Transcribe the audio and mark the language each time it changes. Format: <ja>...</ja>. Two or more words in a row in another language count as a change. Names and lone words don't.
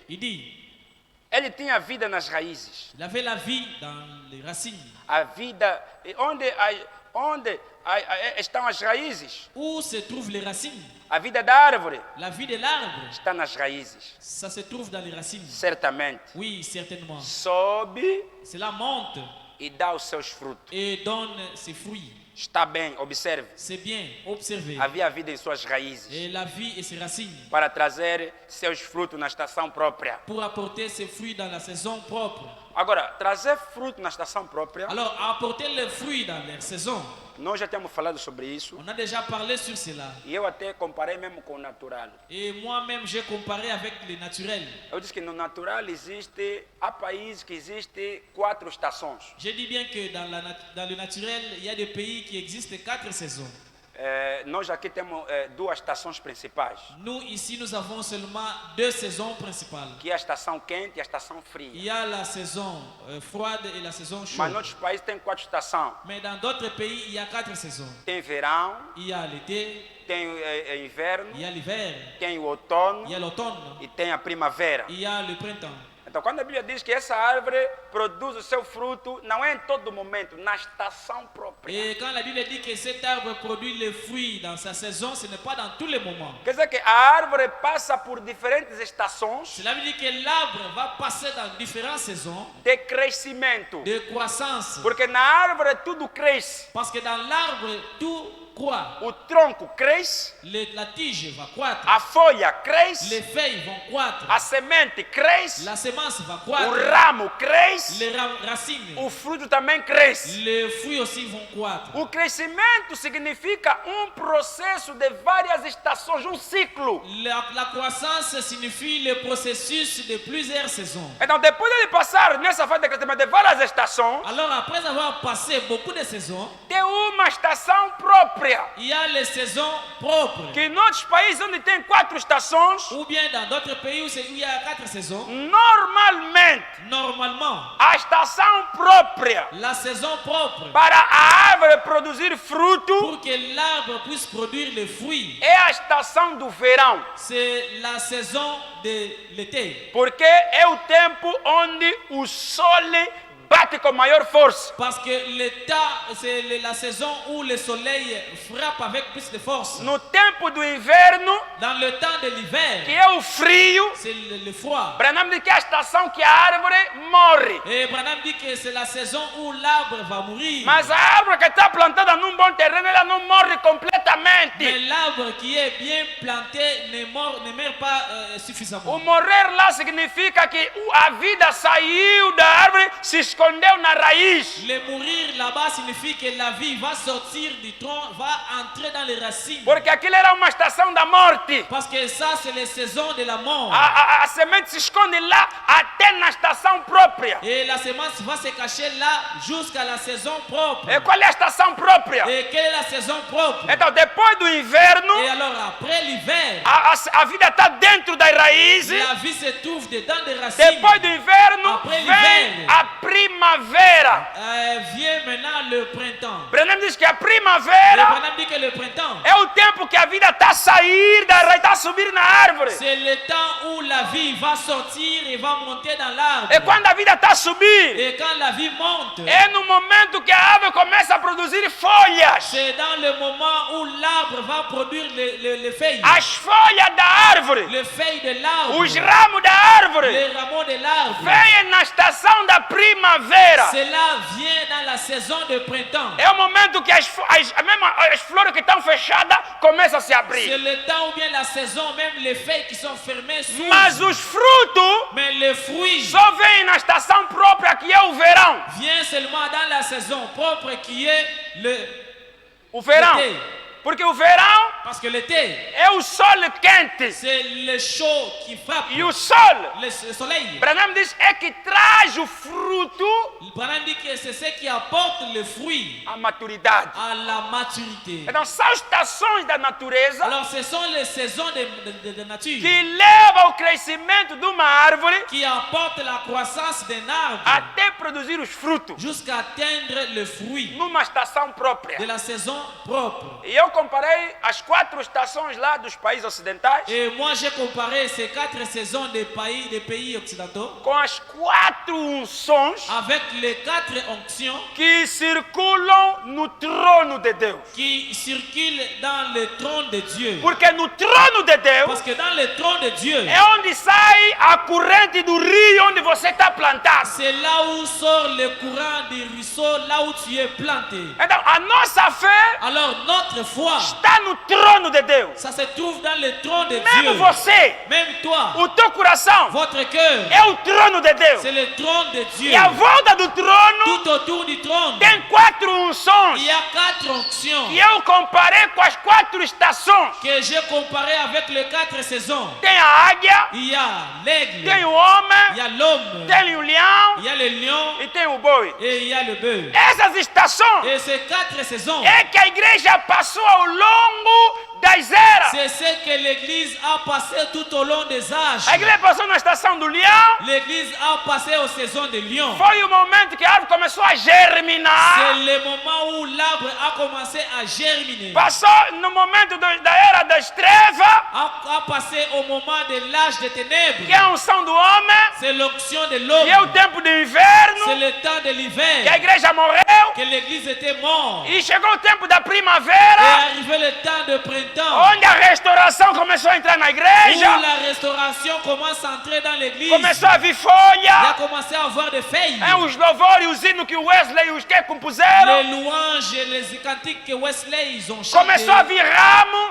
<fr>Il dit,</fr> <pt>ele tinha vida nas raízes.</pt> <fr>il avait la vie dans les racines.</fr> <pt>A vida, e onde estão as raízes?</pt> <fr>Où se trouvent les racines?</fr> <pt>A vida da árvore</pt> <fr>La vie de l'arbre,</fr> <pt>está nas raízes.</pt> <fr>ça se trouve dans les racines.</fr> <pt>Certamente.</pt> <fr>Oui, certainement.</fr> <pt>Sobe</pt> <fr>Cela monte</fr> <pt>e dá os seus frutos.</pt> <fr>et donne ses fruits.</fr> <pt>Está bem, observe.</pt> <fr>c'est bien, observez.</fr> <pt>Havia vida em suas raízes</pt> <fr>Et la vie et ses racines</fr> <pt>para trazer seus frutos na estação própria.</pt> <fr>pour apporter ses fruits dans la saison propre.</fr> <pt>Agora, trazer fruto na estação própria,</pt> <fr>Alors, apporter les fruits dans leur saison.</fr> <pt>nós já temos falado sobre isso.</pt> <fr>On a déjà parlé sur cela.</fr> <pt>E eu até comparei mesmo com o natural.</pt> <fr>Et moi-même, j'ai comparé avec le naturel.</fr> <pt>Eu disse que no natural há países que existem 4 estações.</pt> <fr>Je dis bien que dans le naturel, il y a des pays qui existent 4 saisons.</fr> <pt>Nós aqui temos 2 estações principais,</pt> <fr>Nous, ici, nous avons seulement 2 saisons principales.</fr> <pt>que é a estação quente e a estação</pt> <fr>Il</fr> <pt>fria.</pt> <fr>y a la saison froide et la saison</fr> <pt>Mas</pt> <fr>chaude.</fr> <pt>em outros países tem 4 estações.</pt> <fr>Mais dans d'autres pays, il y a 4 saisons.</fr> <pt>Tem verão,</pt> <fr>Il y a l'été,</fr> <pt>tem inverno,</pt> <fr>il y a l'hiver,</fr> <pt>tem o outono</pt> <fr>il y a l'automne,</fr> <pt>e tem a primavera.</pt> <fr>il y a le printemps.</fr> <pt>Então, quando a Bíblia diz que essa árvore produz o seu fruto, não é em todo momento, na estação própria.</pt> <fr>Et quand la Bible dit que cet arbre produit les fruits dans sa saison, ce n'est pas dans tous les moments.</fr> <pt>Quer dizer que a árvore passa por diferentes estações</pt> <fr>Cela veut dire que l'arbre va passer dans différentes saisons</fr> <pt>de crescimento.</pt> <fr>de croissance.</fr> <pt>Porque na árvore tudo cresce.</pt> <fr>Parce que dans l'arbre, tout croît.</fr> <pt>O tronco cresce,</pt> <fr>La tige va croître.</fr> <pt>a folha cresce,</pt> <fr>Les feuilles vont croître.</fr> <pt>a semente cresce,</pt> <fr>La semence va</fr> <pt>o</pt> <fr>croître.</fr> <pt>ramo cresce,</pt> <fr>Les racines,</fr> <pt>o fruto também cresce.</pt> <fr>les fruits aussi vont croître.</fr> <pt>O crescimento significa processo de várias estações, ciclo.</pt> <fr>La croissance signifie le processus de plusieurs saisons.</fr> <pt>Então, depois de passar nessa fase de crescimento de várias estações,</pt> <fr>Alors après avoir passé beaucoup de saisons,</fr> <pt>tem uma estação própria.</pt> <fr>il y a les saisons propres.</fr> <pt>Que em outros países onde tem 4 estações,</pt> <fr>Ou bien dans d'autres pays où il y a 4 saisons,</fr> <pt>normalmente</pt> <fr>normalement,</fr> <pt>a estação própria</pt> <fr>la saison propre</fr> <pt>para a árvore produzir fruto</pt> <fr>pour que l'arbre puisse produire les fruits,</fr> <pt>é a estação do verão,</pt> <fr>c'est la saison de l'été.</fr> <pt>porque é o tempo onde o sol bate com maior força.</pt> <fr>Parce que l'état, c'est la saison où le soleil frappe avec plus de force.</fr> <pt>No tempo do inverno,</pt> <fr>Dans le temps de</fr> <pt>que</pt> <fr>l'hiver,</fr> <pt>é o frio,</pt> <fr>c'est le froid.</fr> <pt>Branham diz que é a estação que a árvore morre.</pt> <fr>Et Branham dit que c'est la saison où l'arbre va mourir.</fr> <pt>Mas a árvore que está plantada num bom terreno, ela não morre completamente.</pt> <fr>Mais l'arbre qui est bien planté ne meurt pas</fr> <pt>O</pt> <fr>suffisamment.</fr> <pt>morrer lá significa que a vida saiu da árvore, se escondeu na raiz.</pt> <fr>Le mourir là-bas signifie que la vie va sortir du tronc, va entrer dans les racines.</fr> <pt>Porque aquilo era uma estação da morte.</pt> <fr>Parce que ça, c'est les saisons de la mort.</fr> <pt>A semente se esconde lá até na estação própria.</pt> <fr>Et la semence va se cacher là jusqu'à la saison propre.</fr> <pt>E qual é a estação própria?</pt> <fr>Et quelle est la saison propre?</fr> <pt>Então, depois do inverno,</pt> <fr>Et alors, après l'hiver,</fr> <pt>a vida está dentro das raízes.</pt> <fr>la vie se trouve dedans des racines.</fr> <pt>Depois do inverno,</pt> <fr>Après</fr> <pt>vem</pt> <fr>l'hiver.</fr> <pt>a primavera.</pt> <fr>Vient maintenant le printemps.</fr> <pt>Branham diz que a</pt> <fr>Et</fr> <pt>primavera</pt> <fr>Branham dit que le printemps,</fr> <pt>é o tempo que a vida está a sair da raiz, está a subir na árvore.</pt> <fr>c'est le temps où la vie va sortir et va monter dans l'arbre.</fr> <pt>E quando a vida está a subir,</pt> <fr>Et quand la vie monte,</fr> <pt>é no momento que a árvore começa a produzir folhas.</pt> <fr>c'est dans le moment où l'arbre va produire les feuilles.</fr> <pt>As folhas da árvore,</pt> <fr>Les feuilles de l'arbre,</fr> <pt>os ramos da árvore,</pt> <fr>les rameaux de l'arbre.</fr> <pt>vêm na estação da primavera.</pt> <fr>Cela vient dans la saison de printemps.</fr> <pt>É o momento que mesmo as flores que estão fechadas começam a se</pt> <fr>C'est</fr> <pt>abrir.</pt> <fr>le temps ou bien la saison, même les feuilles qui sont fermées s'ouvrent.</fr> <pt>Mas os frutos</pt> <fr>Mais les fruits</fr> <pt>só vêm na estação própria, que é o verão.</pt> <fr>viennent seulement dans la saison propre qui est</fr> <pt>O verão.</pt> <fr>l'été.</fr> <pt>Porque o verão</pt> <fr>Parce que l'été,</fr> <pt>é o sol quente.</pt> <fr>c'est le chaud qui frappe.</fr> <pt>E o sol,</pt> <fr>Le soleil.</fr> <pt>Branham diz, é que traz o fruto</pt> <fr>Branham dit que c'est ce qui apporte le fruit</fr> <pt>à maturidade.</pt> <fr>à la maturité.</fr> <pt>Então, são estações da natureza</pt> <fr>Alors ce sont les saisons de nature</fr> <pt>que levam ao crescimento de uma árvore</pt> <fr>qui apportent la croissance d'un arbre</fr> <pt>até produzir os frutos</pt> <fr>jusqu'à atteindre le fruit</fr> <pt>numa estação própria.</pt> <fr>de la saison propre.</fr> <pt>E eu comparei as 4 4 estações lá dos países ocidentais</pt> <fr>Et moi, j'ai comparé ces 4 saisons des pays occidentaux</fr> <pt>com as 4 unções</pt> <fr>avec les 4 onctions</fr> <pt>que circulam no trono de Deus.</pt> <fr>qui circulent dans le trône de Dieu.</fr> <pt>Porque no trono de Deus</pt> <fr>Parce que dans le trône de Dieu,</fr> <pt>é onde sai a corrente do rio onde você está plantado.</pt> <fr>c'est là où sort le courant du ruisseau, là où tu es planté.</fr> <pt>Então, a nossa fé</pt> <fr>Alors notre foi,</fr> <pt>está no trono de Deus.</pt> <fr>ça se trouve dans le trône de</fr> <pt>Mesmo</pt> <fr>Dieu.</fr> <pt>você,</pt> <fr>Même toi,</fr> <pt>o teu coração</pt> <fr>votre cœur,</fr> <pt>é o trono de Deus.</pt> <fr>c'est le trône de Dieu.</fr> <pt>E à volta do trono</pt> <fr>Tout autour du trône,</fr> <pt>tem 4 unções</pt> <fr>il y a 4 onctions</fr> <pt>que eu comparei com as 4 estações.</pt> <fr>que j'ai comparées avec les 4 saisons.</fr> <pt>Tem a águia,</pt> <fr>Il y a l'aigle,</fr> <pt>tem o homem,</pt> <fr>il y a l'homme,</fr> <pt>tem o leão</pt> <fr>il y a le lion</fr> <pt>e tem o boi.</pt> <fr>et il y a le bœuf.</fr> <pt>Essas estações</pt> <fr>Et ces 4 saisons,</fr> <pt>é que a igreja passou ao longo das eras.</pt> <fr>c'est ce que l'Église a passé tout au long des âges.</fr> <pt>A igreja passou na estação do leão.</pt> <fr>L'Église a passé aux saisons de lion.</fr> <pt>Foi o momento que a árvore começou a germinar.</pt> <fr>C'est le moment où l'arbre a commencé à germiner.</fr> <pt>Passou no momento da era das trevas,</pt> <fr>A passé au moment de l'âge des ténèbres.</fr> <pt>que é a unção do homem,</pt> <fr>C'est l'onction de</fr> <pt>que é o</pt> <fr>l'homme.</fr> <pt>tempo do</pt> <fr>C'est</fr> <pt>inverno,</pt> <fr>le temps de</fr> <pt>que a</pt> <fr>l'hiver.</fr> <pt>igreja morreu,</pt> <fr>Que l'Église était morte.</fr> <pt>e chegou o tempo da</pt> <fr>Et</fr> <pt>primavera,</pt> <fr>arrivé le temps de printemps.</fr> <pt>onde a restauração começou a entrar na</pt> <fr>Où</fr> <pt>igreja,</pt> <fr>la restauration commence à entrer dans l'Église.</fr> <pt>começou a vir</pt> <fr>Il a</fr> <pt>folha,</pt> <fr>commencé à avoir des feuilles.</fr> <pt>os louvores e os hinos que o Wesley e os que compuseram,</pt> <fr>Les louanges et les cantiques que Wesley ils ont chanté.</fr> <pt>começou a vir ramo,</pt>